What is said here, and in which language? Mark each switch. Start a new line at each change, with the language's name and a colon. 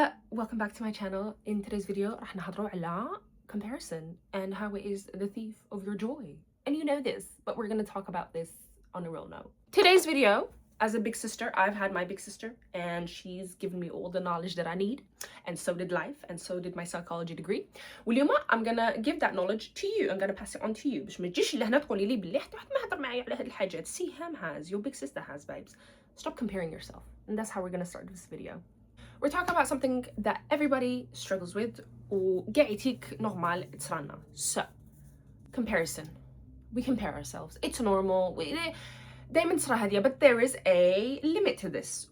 English: Welcome back to my channel. In today's video
Arabic: رح نحضروا على
English: comparison and how it is the thief of your joy. And you know this, but we're going to talk about this on a real note. Today's video, as a big sister, I've had my big sister and she's given me all the knowledge that I need, and so did life, and so did my psychology degree. واليوم I'm gonna give that knowledge to you. I'm gonna pass it on to you
Arabic: باش ما تجيش لهنا تقولي لي بلي حتى واحد ما هضر معايا على هاد الحاجات.
English: Siham has, your big sister has, babes. Stop comparing yourself. And that's how we're gonna start this video. We're talking about something that everybody struggles with
Arabic: وقاعدتك
English: normal
Arabic: تصرالنا.
English: So, comparison. We compare ourselves. It's normal.
Arabic: دايما تصرى هادية,
English: but there is a limit to this.